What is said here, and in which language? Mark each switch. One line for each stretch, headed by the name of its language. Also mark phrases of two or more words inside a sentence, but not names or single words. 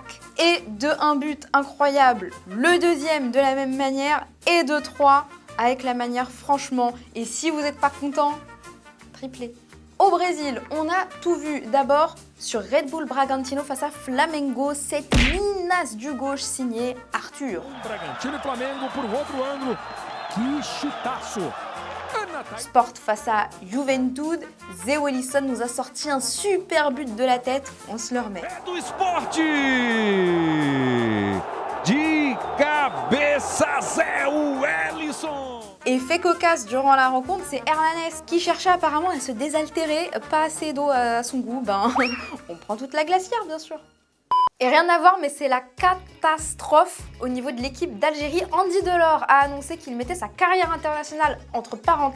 French: Et de un but incroyable, le deuxième de la même manière, et de 3 avec la manière franchement. Et si vous n'êtes pas content, triplé. Au Brésil, on a tout vu. D'abord, sur Red Bull Bragantino face à Flamengo, cette minace du gauche signée Arthur.
Portuguese: Bragantino e Flamengo por outro ângulo. Que chutaço.
French: Sport face à Juventude, Zé Wilson nous a sorti un super but de la tête, on se le remet.
Portuguese: É do Sport! De cabeça, Zé Wellison!
French: Et fait cocasse durant la rencontre, c'est Hernanes qui cherchait apparemment à se désaltérer, pas assez d'eau à son goût, on prend toute la glacière bien sûr. Et rien à voir, mais c'est la catastrophe au niveau de l'équipe d'Algérie. Andy Delors a annoncé qu'il mettait sa carrière internationale entre parenthèses.